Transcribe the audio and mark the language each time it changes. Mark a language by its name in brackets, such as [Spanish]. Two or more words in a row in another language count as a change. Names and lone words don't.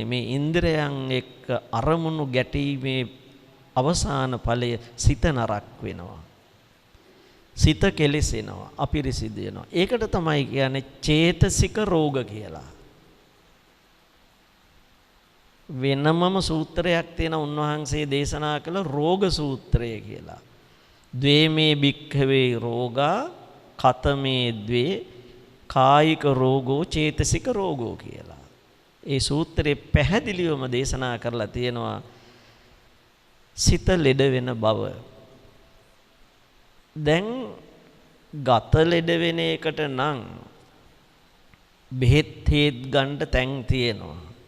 [Sinhala] මේ ඉන්ද්‍රයන් එක්ක අරමුණු ගැටීමේ අවසාන ඵලය සිත නරක් වෙනවා. සිත කෙලෙසෙනවා, අපිරිසිදු වෙනවා. ඒකට තමයි කියන්නේ චේතසික රෝග කියලා. වෙනමම සූත්‍රයක් තියෙන උන්වහන්සේ දේශනා කළ රෝග සූත්‍රය කියලා. [Pali] ද්වේමේ භික්ඛවේ රෝගා කතමේ ද්වේ කායික රෝගෝ චේතසික රෝගෝ කියලා. [Sinhala] ඒ සූත්‍රයේ පැහැදිලිවම දේශනා කරලා තියෙනවා සිත ලෙඩ වෙන බව. දැන් ගත ලෙඩ වෙන එකට නම් බෙහෙත් හේත් ගන්න තැන් තියෙනවා.